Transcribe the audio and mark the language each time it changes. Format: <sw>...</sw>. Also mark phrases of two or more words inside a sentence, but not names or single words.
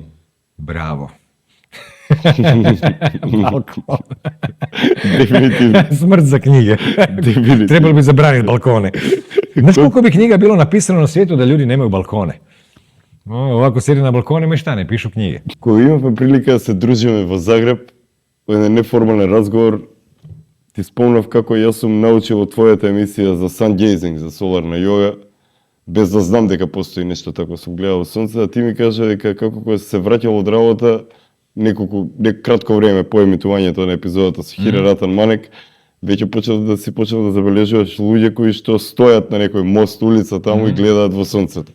<hr>Bravo. Balkon. Definitivno. Smrt za knjige. Trebalo bi zabraniti balkone. Znaš koliko bi knjiga bilo napisano na svijetu da ljudi nemaju balkone? Ovako sjedi na balkonima i šta ne, pišu knjige.</hr> <mk>Кога имавме прилика да се дружиме во Загреб, во еден неформален разговор, ти спомнав како јас сум научил од твојата емисија за sun-gazing, за соларна јога, без да знам дека постои нешто тако, сум гледал сонце, а ти ми кажа дека како кога се враќал од работа, кратко време по емитувањето на епизодата со Хире Ратан Манек, веќе почел да забележуваш луѓе кои што стојат на некој мост, улица таму и гледаат во сонцето.</mk>